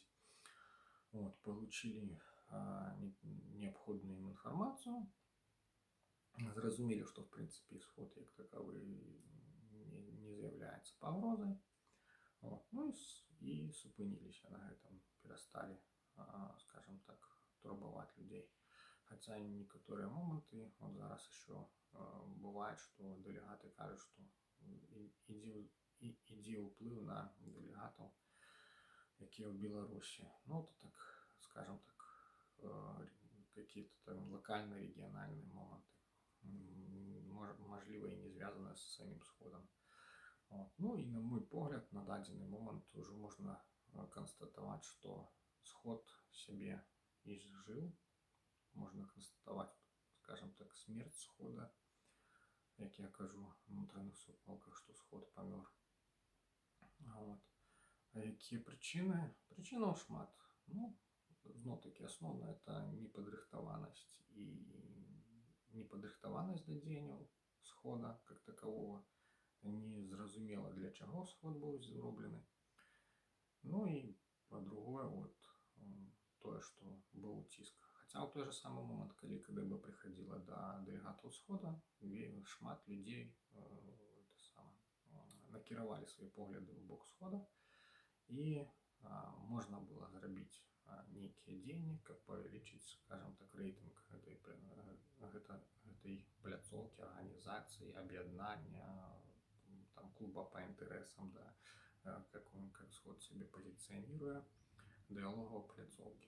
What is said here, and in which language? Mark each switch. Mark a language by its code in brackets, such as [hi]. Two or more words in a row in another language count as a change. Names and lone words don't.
[be] Получили неабходную ім інфармацыю, зразумелі, што, в прынцыпе, сход як такавы не з'яўляецца пагрозай, і супыніліся на гэтым, перасталі, скажем так, турбаваць людзей. Хаця некаторыя моманты, зараз еще бывает, што дэлегаты кажуць, што ідзе ўплыў на дэлегатаў, якія ў Беларусі. [ru] Это так, скажем так, какие-то там локальные, региональные моменты, можливо, и не звязанные с самим сходом. И на мой погляд, на дадзены момент уже можно констатовать, что сход себе изжил. Можно констатовать, скажем так, смерть схода, [be] як я кажу [ru] в внутренних супалках, что сход помер. [be] А якія причины? Причинаў шмат. Зноў-таки, асноўна это непадрыхтаванасць да дзеянняў схода [ru] как такового. [be] Незразумела, для чаго сход быў зроблены. [ru] И по-другое, [be] тое, што быў ціск. Хаця ў той же самы момент, калі КДБ прыходзіла да дэлегатаў схода, шмат людзей накіравалі свае погляды ў бок схода, і можна было зрабіць нейкія дзеянні, каб павялічыць, скажем так, рэйтынг гэтай пляцоўкі, арганізацыі, аб'яднання, клуба по інтарэсам, [ru] как сход себе позиционируя, [be] дыялогаў пляцоўкі.